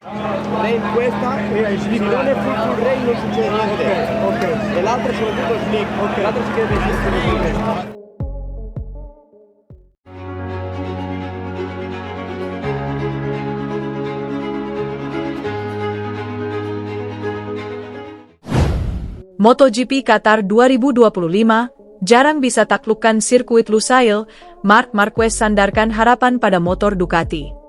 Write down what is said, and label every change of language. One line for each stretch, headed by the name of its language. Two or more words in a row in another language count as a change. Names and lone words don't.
Italian: Lei in questa, se non è
English: full rain
Italian: non succede niente. Ok. E l'altra soprattutto slip, l'altra si chiede slip.
Indonesian: MotoGP Qatar 2025, jarang bisa taklukkan sirkuit Lusail, Marc Marquez sandarkan harapan pada motor Ducati.